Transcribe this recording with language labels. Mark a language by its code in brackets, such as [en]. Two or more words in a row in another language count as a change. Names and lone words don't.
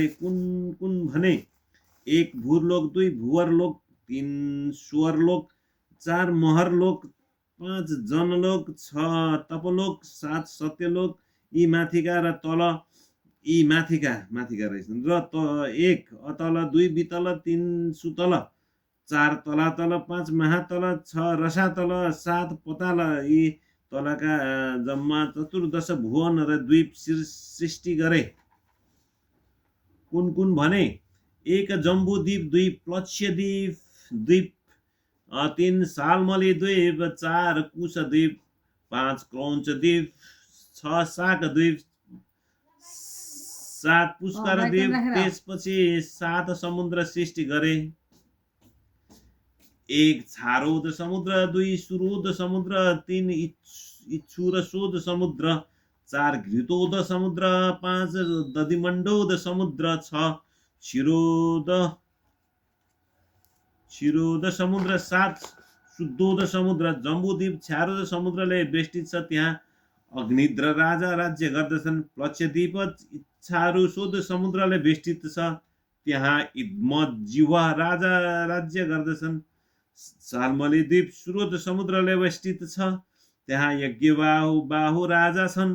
[ne] कुन कुन भने 1 भूरलोक, 2 भुवरलोक, 3 स्वरलोक, 4 महरलोक, 5 जनलोक, 6 तपलोक, 7 सत्यलोक, यी माथिका र तल यी माथिका रहेछन् र 1 अतल, 2 बितल, 3 सुतल, 4 तलातल, 5 महातल, 6 रसातल, 7 पताल, यी तलका जम्मा 14 भुवन र द्वीप सृष्टि गरे। कुन कुन भने 1 जम्बूद्वीप, 2 प्लक्ष्यद्वीप, 3 सालमली द्वीप, 4 कुशद्वीप, 5 क्रौञ्चद्वीप, 6 शाकद्वीप, 7 पुष्कर द्वीप, त्यसपछि 7 समुद्र सृष्टि गरे। 1 छारोद समुद्र, 2 सुरोद समुद्र, 3 इच्छुरसोद समुद्र, 4 घृतोद समुद्र, 5 दधिमण्डोद समुद्र, 6 क्षीरोद समुद्र, 7 शुद्धोद समुद्र। जम्बूद्वीप छारोद समुद्रले बेष्टित छ, त्यहाँ अग्निद्र राजा राज्य गर्दछन्। प्लक्ष्यद्वीप इच्छारुसोद समुद्रले बेष्टित छ, त्यहाँ इद्मजिह्वा राजा राज्य गर्दछन्। सालमली द्वीप सुरोद समुद्रले बेष्टित छ, त्यहाँ यज्ञबाहु राजा छन्।